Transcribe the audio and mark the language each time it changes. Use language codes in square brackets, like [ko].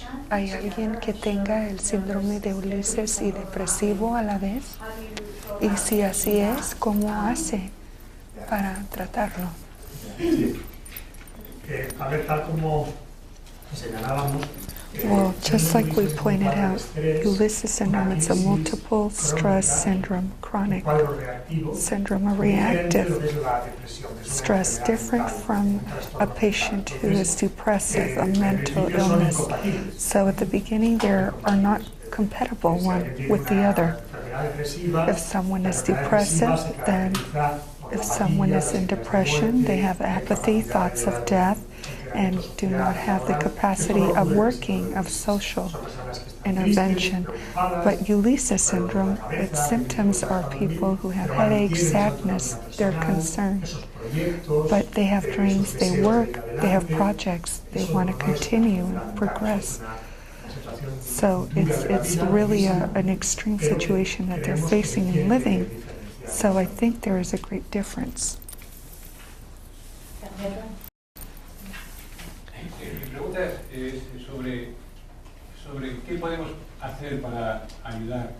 [es] ¿Hay alguien que tenga el síndrome de Ulyssess y depresivo a la vez? Y si así es, ¿cómo hace para tratarlo? Sí. A ver, tal como señalábamos. [en] Well, just like we pointed out, Ulyssess syndrome is a multiple stress syndrome, chronic syndrome, a reactive stress, different from a patient who is depressive, a mental illness. So at the beginning, they are not compatible one with the other. If someone is depressive, then if someone is in depression, they have apathy, thoughts of death, and do not have the capacity of working, of social intervention. But Ulyssess syndrome, its symptoms are people who have headaches, sadness, they're concerned. But they have dreams, they work, they have projects, they want to continue and progress. So it's really an extreme situation that they're facing and living. So I think there is a great difference. [es] Mi pregunta es sobre qué podemos hacer para ayudar